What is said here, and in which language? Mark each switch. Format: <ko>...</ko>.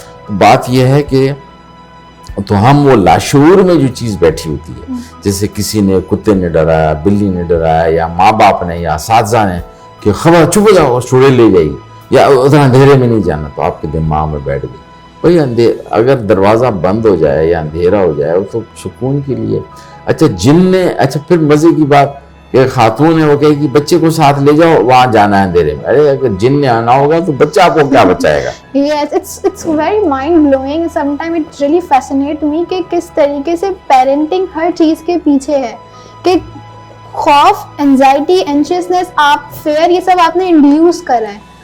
<ur>تو بات یہ ہے کہ تو ہم وہ لاشعور میں جو چیز بیٹھی ہوتی ہے, جیسے کسی نے کتے نے ڈرایا, بلی نے ڈرایا, یا ماں باپ نے یا اساتذہ نے کہ خبر چپ ہو جاؤ چوڑے لے جائیے, یا ادھر اندھیرے میں نہیں جانا, تو آپ کے دماغ میں بیٹھ گئی. بھائی اگر دروازہ بند ہو جائے یا اندھیرا ہو جائے وہ تو سکون کے لیے. اچھا جن نے, اچھا پھر مزے کی بات کہ خاتون ہے وہ کہے کہ بچے کو ساتھ لے جاؤ وہاں جانا ہے اندھیرے میں. ارے اگر جن نے آنا ہوگا تو بچہ آپ کو کیا بچائے گا.</ur> <en>Yes, it's very mind blowing. Sometimes it really fascinates me</en> <ur>کہ کس طریقے سے پیرنٹنگ ہر چیز کے پیچھے ہے, کہ خوف, انزائٹی, اینشیسنس, آپ فیئر, یہ سب آپ نے انڈیوس کرا ہے.</ur>